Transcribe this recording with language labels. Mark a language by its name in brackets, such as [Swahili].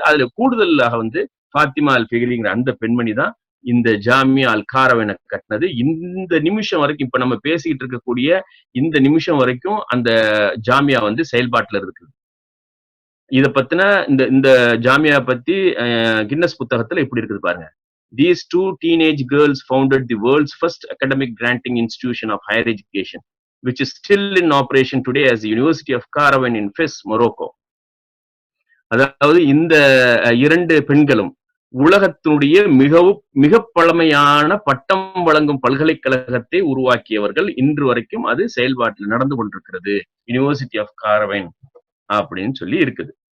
[Tamil] அதுல கூடுதலாக வந்து ஃபாத்திமா அல் ஃபிக்ரிங்கிற அந்த பெண்மணி தான் இந்த ஜாமியா அல் காரவனை கட்டினது. இந்த நிமிஷம் வரைக்கும், இப்ப நம்ம பேசிக்கிட்டு இருக்கக்கூடிய இந்த நிமிஷம் வரைக்கும் அந்த ஜாமியா வந்து செயல்பாட்டுல இருக்குது. இத பத்தின இந்த ஜாமியா பத்தி கின்னஸ் புத்தகத்துல இப்படி இருக்குது பாருங்க. [English] These 2 teenage girls founded the world's first academic granting institution of higher education, which is still in operation today as the University of Karawan in Fez, Morocco. [Tamil] அதாவது இந்த 2 பெண்களும் உலகத்தினுடைய மிக பழமையான பட்டம் வழங்கும் பல்கலைக்கழகத்தை உருவாக்கியவர்கள். இன்று வரைக்கும் அது செயல்பாட்டில் நடந்து கொண்டிருக்கிறது, யூனிவர்சிட்டி ஆஃப் காரவன் அப்படின்னு சொல்லி இருக்குது.